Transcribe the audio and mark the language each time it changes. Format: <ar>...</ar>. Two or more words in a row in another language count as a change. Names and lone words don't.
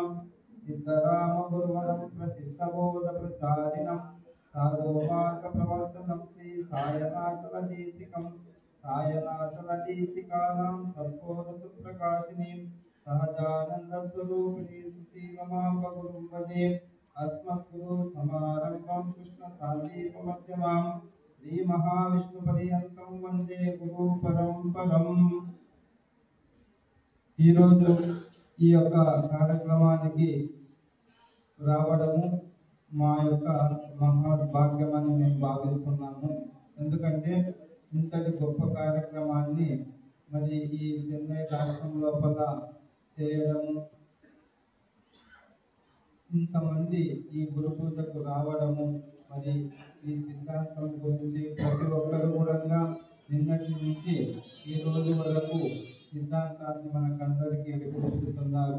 <sa>सिद्धराम गुरुवरं प्रसिद्धबोध प्रचारिणं साधुमार्ग प्रवर्तनं श्री सायनाथलदेशिकानां सद्बोध सुप्रकाशिनीं सहजानंद स्वरूपिणी श्रीरमां गुरुं भजे। अस्मद्गुरु समारंभं कृष्ण सान्दीप मध्यमां श्री महाविष्णु पर्यन्तं वंदे गुरु परंपरं।</sa> <te>ఈ రోజు ఈ యొక్క కార్యక్రమానికి రావడము మా యొక్క మహాభాగ్యమని నేను భావిస్తున్నాను. ఎందుకంటే ఇంతటి గొప్ప కార్యక్రమాన్ని మరి ఈ చెన్నై రాష్ట్రం లోపల చేయడము, ఇంతమంది ఈ గురు పూజకు రావడము, మరి ఈ సిద్ధాంతం గురించి ప్రతి ఒక్కరు కూడా నిన్నటి నుంచి ఈ రోజు వరకు సిద్ధాంతాన్ని మనకందరికీ వివరిస్తున్నారు.</te>